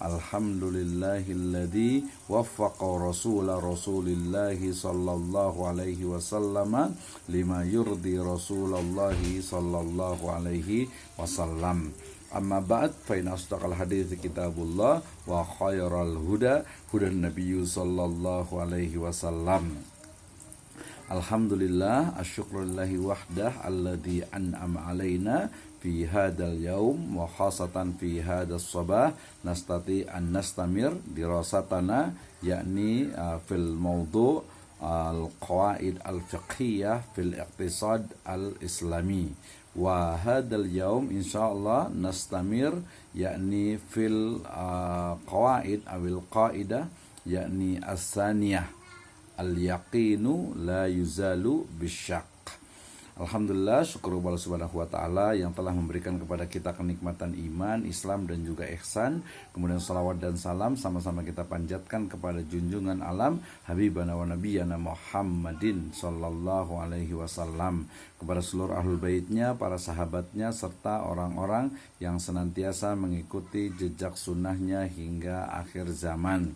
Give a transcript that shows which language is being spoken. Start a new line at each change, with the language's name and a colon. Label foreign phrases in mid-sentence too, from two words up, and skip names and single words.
Arabic: الحمد لله الذي وفق رسول الله صلى الله عليه وسلم لما يرضي رسول الله صلى الله عليه وسلم. أما بعد فإن أصدق الحديث كتاب الله وخير الهدى هدي النبي صلى الله عليه وسلم. الحمد لله أشكر الله وحده الذي أنعم علينا في هذا اليوم و خاصة في هذا الصباح نستطيع أن نستمر دراستنا يعني في الموضوع القواعد الفقهية في الاقتصاد الإسلامي وهذا اليوم إن شاء الله نستمر يعني في القواعد أو القاعدة يعني الثانية اليقين لا يزال بالشك.
Indonesian: Alhamdulillah, syukur Allah
Arabic: سبحانه وتعالى
Indonesian: yang telah memberikan kepada kita kenikmatan iman, Islam dan juga ihsan. Kemudian salawat dan salam sama-sama kita panjatkan kepada junjungan alam
Arabic: حبيبنا ونبينا محمد صلى الله عليه وسلم,
Indonesian: kepada seluruh ahlul baitnya, para sahabatnya, serta orang-orang yang senantiasa mengikuti jejak sunnahnya hingga akhir zaman.